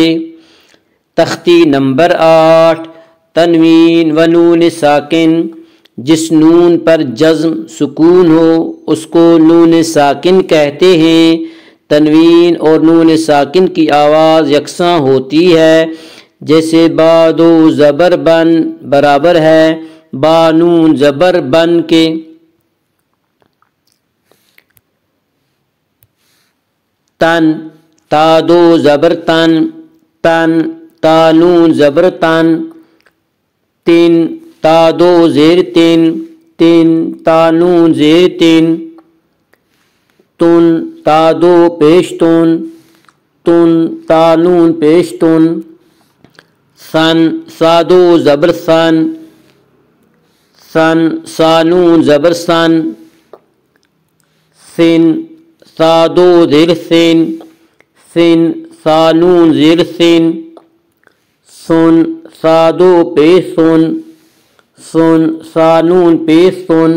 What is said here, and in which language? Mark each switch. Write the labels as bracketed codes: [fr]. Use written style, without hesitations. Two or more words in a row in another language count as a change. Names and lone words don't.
[ur] تختی نمبر 8، تنوین و نون ساکن، جس نون پر جزم سکون ہو اس کو نون ساکن کہتے ہیں۔ تنوین اور نون ساکن کی آواز یکساں ہوتی ہے، جیسے با 2 زبر بن برابر ہے با نون زبر بن کے۔ تن، تا 2 زبر تن، تن، تا نون زبر تن۔ تن، تا 2 زیر تن، تن، تا نون زیر تن۔ تن، تا 2 پیش تن، تن، تا نون پیش تن۔ سن، سا 2 زبر سن، سن، سا نون زبر سن۔ سن، سا 2 زیر سن، سن، سا نون زیر سن۔ سن، سا 2 پیش سن، سن، سا نون پیش سن۔